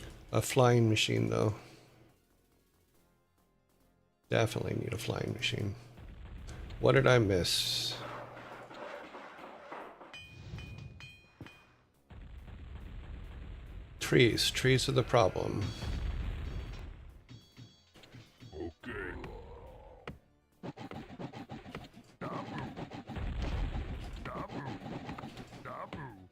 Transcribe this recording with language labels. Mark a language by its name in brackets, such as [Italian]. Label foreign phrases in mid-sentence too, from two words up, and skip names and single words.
[English] a flying machine, though. Definitely need a flying machine. What did I miss? Trees. Trees are the problem. Okay. Dabu. Dabu. Dabu.